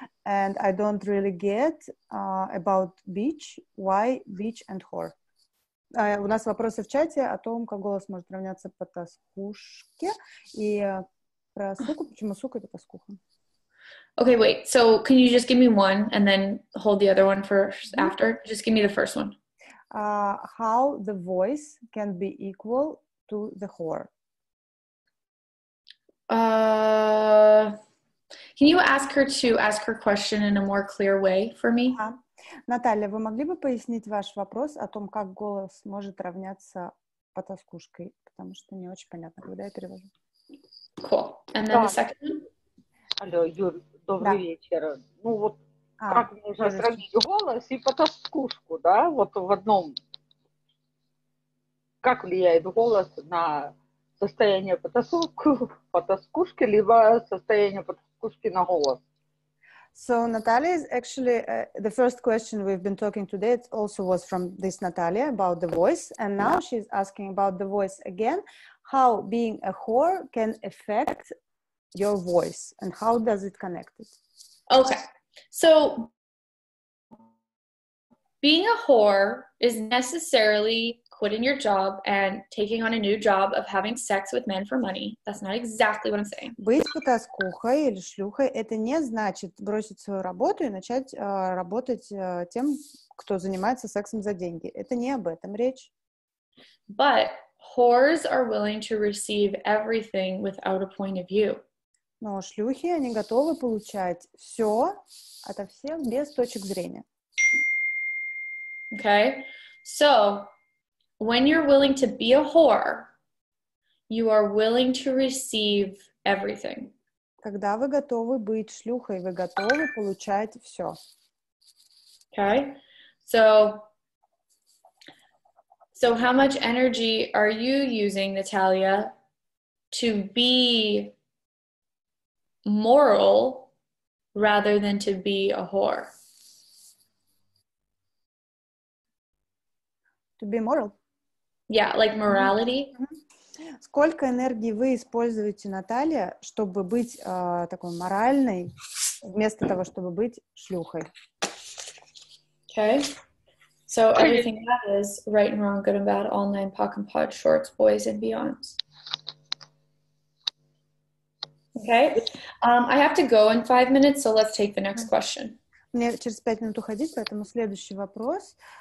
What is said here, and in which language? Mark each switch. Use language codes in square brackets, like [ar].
[en] And I don't really get about beach. Why beach and whore? [ru] У нас вопросы в чате о том, как голос может равняться потаскушке, и про суку, почему сука это потаскуха. [en] Okay, wait. So can you just give me one and then hold the other one for after? Just give me the first one. How the voice can be equal to the whore? Can you ask her question in a more clear way for me? [ru] Наталья, вы могли бы пояснить ваш вопрос о том, как голос может равняться потаскушкой? Потому что не очень понятно, когда я перевожу. Cool. And then the second one? Алло, Юль, добрый вечер. Ну вот, как можно сравнить голос и потаскушку, да? Вот в одном. Как влияет голос на состояние потаскушки, либо состояние потаскушки на голос? [en] So Natalia is actually, the first question we've been talking today, it also was from this Natalia about the voice. And now she's asking about the voice again, how being a whore can affect your voice and how does it connect it? Okay. So being a whore is necessarily quitting your job and taking on a new job of having sex with men for money. That's not exactly what I'm saying. [ru] Быть потаскухой или шлюхой — это не значит бросить свою работу и начать работать тем, кто занимается сексом за деньги. Это не об этом речь. [en] But whores are willing to receive everything without a point of view. [ru] Но шлюхи, они готовы получать все ото всех без точек зрения. [en] Okay? So, when you're willing to be a whore, you are willing to receive everything. [ru] Когда вы готовы быть шлюхой, вы готовы получать все. [en] Okay? So how much energy are you using, Natalia, to be moral rather than to be a whore? To be moral? Yeah, like morality. [ru] Сколько энергии вы используете, Наталья, чтобы быть такой моральной, вместо того, чтобы быть шлюхой? [en] Okay. So everything that is right and wrong, good and bad, all nine, pock and pod, shorts, boys, and beyonds. Okay. I have to go in 5 minutes, so let's take the next question. [ru] Мне через 5 минут уходить, поэтому следующий вопрос.